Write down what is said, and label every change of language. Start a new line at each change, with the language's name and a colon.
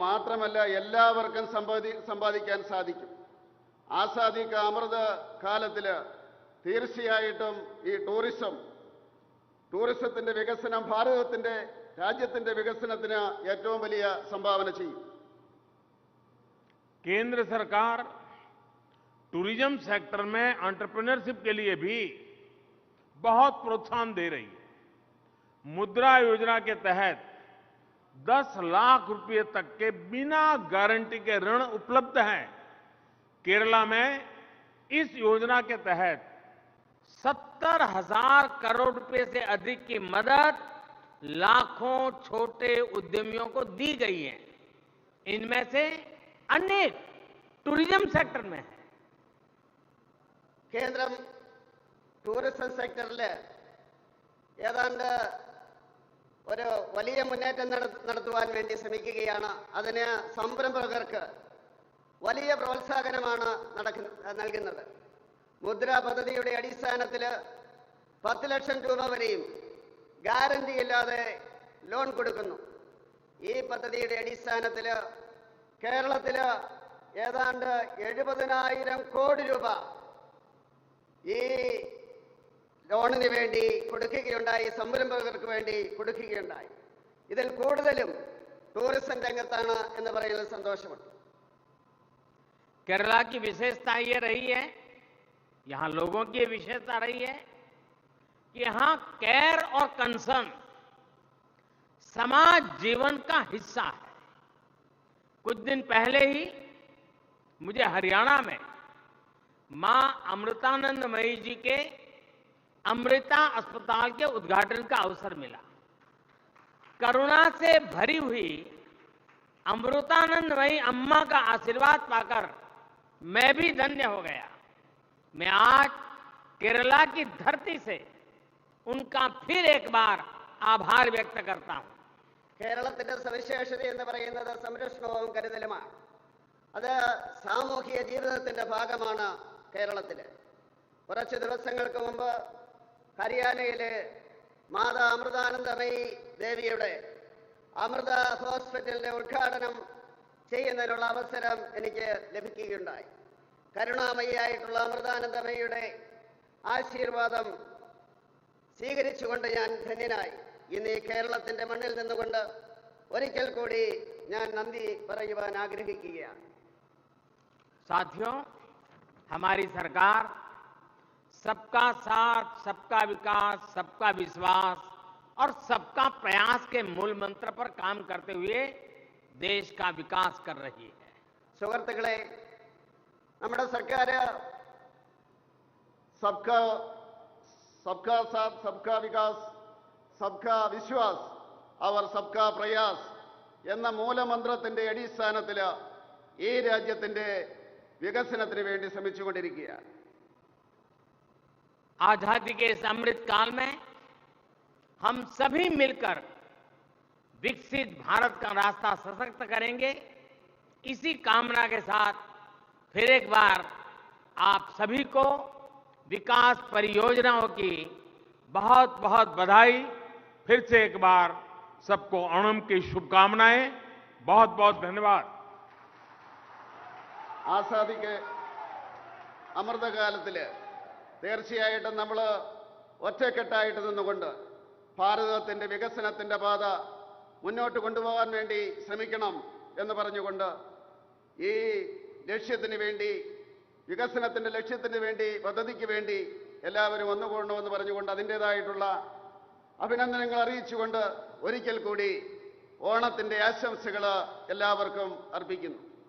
Malayalam: മാത്രമല്ല എല്ലാവർക്കും സമ്പാദിക്കാൻ സാധിക്കും. ആസാദി കാ അമൃത് കാലത്തിൽ തീർച്ചയായിട്ടും ഈ ടൂറിസത്തിന്റെ വികസനം രാജ്യത്തിന്റെ വികസനത്തിന് ഏറ്റവും വലിയ സംഭാവന ചെയ്യും.
Hindi: केंद्र सरकार टूरिज्म सेक्टर में एंटरप्रेन्योरशिप के लिए भी बहुत प्रोत्साहन दे रही है. मुद्रा योजना के तहत 10 लाख रुपए तक के बिना गारंटी के ऋण उपलब्ध हैं। केरला में इस योजना के तहत 70,000 करोड़ रुपए से अधिक की मदद लाखों छोटे उद्यमियों को दी गई है। इनमें से अनेक टूरिज्म सेक्टर में है।
Malayalam: കേന്ദ്രം ടൂറിസം സെക്ടറിൽ ഏതാണ്ട് ഒരു വലിയ മുന്നേറ്റം നടത്തുവാൻ വേണ്ടി ശ്രമിക്കുകയാണ്. അതിന് സംരംഭകർക്ക് വലിയ പ്രോത്സാഹനമാണ് നൽകുന്നത്. മുദ്ര പദ്ധതിയുടെ അടിസ്ഥാനത്തിൽ 10 ലക്ഷം രൂപ വരെയും ഗ്യാരണ്ടി ഇല്ലാതെ ലോൺ കൊടുക്കുന്നു. ഈ പദ്ധതിയുടെ അടിസ്ഥാനത്തിൽ കേരളത്തിൽ ഏതാണ്ട് 70,000 കോടി രൂപ ഈ ലോണിന് വേണ്ടി കൊടുക്കുകയുണ്ടായി, സംരംഭകർക്ക് വേണ്ടി കൊടുക്കുകയുണ്ടായി. ഇതിൽ കൂടുതലും ടൂറിസം രംഗത്താണ് എന്ന് പറയുന്നത് സന്തോഷമുണ്ട്.
Hindi: केरला की विशेषता ये रही है, यहाँ लोगों की विशेषता रही है कि यहाँ केयर और कंसर्न समाज जीवन का हिस्सा है। कुछ दिन पहले ही मुझे हरियाणा में मां अमृतानंदमयी जी के अमृता अस्पताल के उद्घाटन का अवसर मिला। करुणा से भरी हुई अमृतानंदमयी अम्मा का आशीर्वाद पाकर मैं भी धन्य हो गया। मैं आज केरला की धरती से उनका फिर एक बार आभार व्यक्त करता हूं।
Malayalam: കേരളത്തിന്റെ സവിശേഷത എന്ന് പറയുന്നത് സംരക്ഷണവും കരുതലുമാണ്. അത് സാമൂഹിക ജീവിതത്തിന്റെ ഭാഗമാണ് കേരളത്തിൽ. കുറച്ച് ദിവസങ്ങൾക്ക് മുമ്പ് ഹരിയാനയിലെ മാതാ അമൃതാനന്ദമയി ദേവിയുടെ അമൃത ഹോസ്പിറ്റലിന്റെ ഉദ്ഘാടനം ചെയ്യുന്നതിനുള്ള അവസരം എനിക്ക് ലഭിക്കുകയുണ്ടായി. കരുണാമയിയായിട്ടുള്ള അമൃതാനന്ദമയിയുടെ ആശീർവാദം സ്വീകരിച്ചുകൊണ്ട് ഞാൻ ധന്യനായി. ഇന്ന് ഈ കേരളത്തിന്റെ മണ്ണിൽ നിന്നുകൊണ്ട് ഒരിക്കൽ കൂടി ഞാൻ നന്ദി പറയുവാൻ ആഗ്രഹിക്കുകയാണ്.
Hindi: साथियों, हमारी सरकार सबका साथ, सबका विकास, सबका विश्वास और सबका प्रयास के मूल मंत्र पर काम करते हुए देश का विकास कर रही है.
Malayalam: സുഹൃത്തുക്കളെ, നമ്മുടെ സർക്കാർ
Hindi: सबका साथ, सबका विकास, सबका विश्वास और सबका प्रयास
Malayalam: എന്ന മൂലമന്ത്രത്തിന്റെ അടിസ്ഥാനത്തിൽ ഈ രാജ്യത്തിന്റെ വികസനത്തിന് വേണ്ടി ശ്രമിച്ചുകൊണ്ടിരിക്കുകയാണ്.
Hindi: आजादी के इस अमृत काल में हम सभी मिलकर विकसित भारत का रास्ता सशक्त करेंगे. इसी कामना के साथ फिर एक बार आप सभी को विकास परियोजनाओं की बहुत बहुत बधाई. फिर से एक बार सबको ओणम की शुभकामनाएं. बहुत बहुत धन्यवाद.
Malayalam: ആസാദിക്ക് അമൃതകാലത്തിൽ തീർച്ചയായിട്ടും നമ്മൾ ഒറ്റക്കെട്ടായിട്ട് നിന്നുകൊണ്ട് ഭാരതത്തിൻ്റെ വികസനത്തിൻ്റെ പാത മുന്നോട്ട് കൊണ്ടുപോകാൻ വേണ്ടി ശ്രമിക്കണം എന്ന് പറഞ്ഞുകൊണ്ട് ഈ ലക്ഷ്യത്തിന് വേണ്ടി, വികസനത്തിൻ്റെ ലക്ഷ്യത്തിന് വേണ്ടി, പദ്ധതിക്ക് വേണ്ടി എല്ലാവരും ഒന്നുകൂടണമെന്ന് പറഞ്ഞുകൊണ്ട് അതിൻ്റേതായിട്ടുള്ള അഭിനന്ദനങ്ങൾ അറിയിച്ചുകൊണ്ട് ഒരിക്കൽ കൂടി ഓണത്തിൻ്റെ ആശംസകൾ എല്ലാവർക്കും അർപ്പിക്കുന്നു.